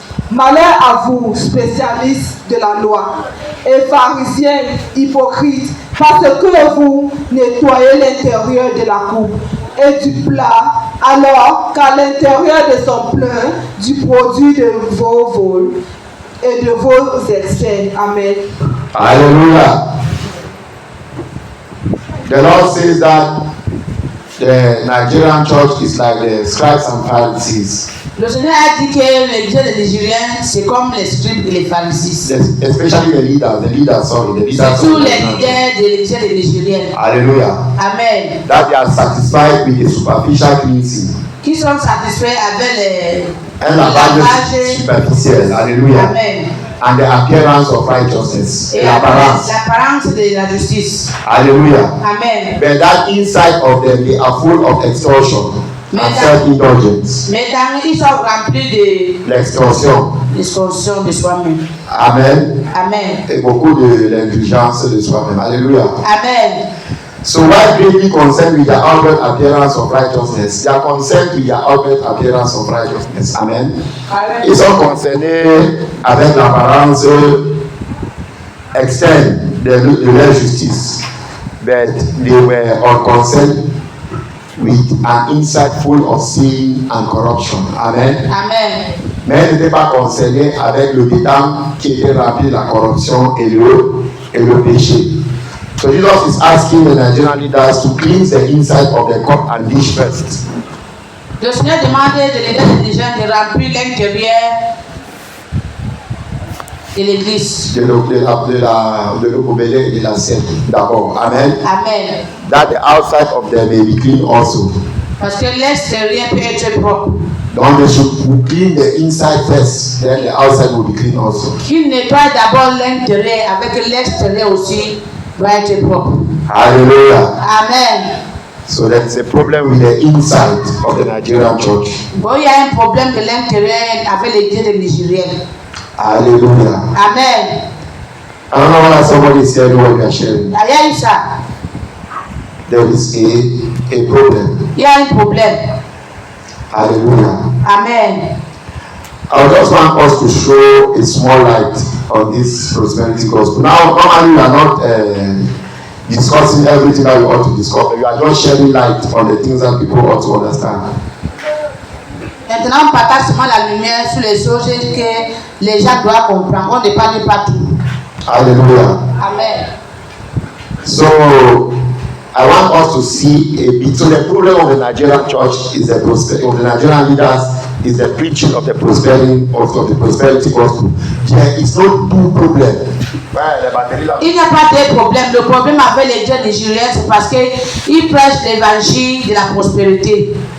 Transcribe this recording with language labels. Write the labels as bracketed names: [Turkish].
[French] Malheur à vous, spécialistes de la loi, et pharisiens hypocrites, parce que vous nettoyez l'intérieur de la coupe et du plat, alors qu'à l'intérieur de son plein du produit de vos vols et de vos excès. Amen. Hallelujah. [English] The Lord says that the Nigerian church is like the scribes and Pharisees. [French] Le Seigneur a dit que l'église des Nigériens, c'est comme les scribes et les pharisiens. [English] Especially the leaders. [French] Surtout les leaders de l'église des Nigériens. Hallelujah. Amen. [English] That they are satisfied with the superficial cleansing. [French] Qui sont satisfaits avec Un lavage superficiel. Hallelujah. Amen. [English] And the appearance of righteousness. [French] Et l'apparence de la justice. Hallelujah. Amen. [English] But that inside of them, they are full of extortion and self-indulgence. [French] Mais ils sont remplis de L'extorsion. de soi-même. Amen. Amen. Et beaucoup de l'indulgence de soi-même. Alléluia. Amen. [English] So why greatly concerned with the outward appearance of righteousness? They are concerned with the outward appearance of righteousness. Amen. Amen. [French] Ils sont concernés avec l'apparence externe de leur justice. [English] But they were unconcerned with an inside full of sin and corruption. Amen. Amen. [French] Mais ils n'étaient pas concernés avec le dedans qui était rempli de la corruption et le péché. [English] So Jesus is asking the Nigerian leaders to cleanse the inside of the cup and dish first. [French] Le Seigneur demandait de l'Église des gens de remplir l'intérieur de l'Église. De le gobelet et de l'assiette d'abord. Amen. Amen. [English] That the outside of them may be clean also. [French] Parce que l'extérieur peut être propre. [English] Donc they should clean the inside first, then the outside will be clean also. [French] Qu'il nettoie d'abord l'intérieur avec l'extérieur aussi doit être propre. Hallelujah. Amen. [English] So there is a problem with the inside of the Nigerian church. [French] Bon, il y a un problème de l'intérieur avec l'Église des Nigériens. Hallelujah. Amen. [English] I don't know whether somebody is hearing what we are sharing. [French] Il y a eu ça. [English] There is a problem. [French] Il y a un problème. Hallelujah. Amen. [English] I just want us to show a small light on this prosperity gospel. Now, normally we are not discussing everything that we ought to discuss. We are just shedding light on the things that people ought to understand. [French] Maintenant, on partage seulement la lumière sur les choses que les gens doivent comprendre. On ne parle pas tout. Hallelujah. Amen. [English] So, I want us to see a bit. So, the problem of the Nigerian church is of the Nigerian leaders is the preaching of the prosperity gospel. There is no two problem. [French] Il n'y a pas de problème. Le problème avec les gens nigériens, c'est parce qu'ils prêchent l'évangile de la prospérité.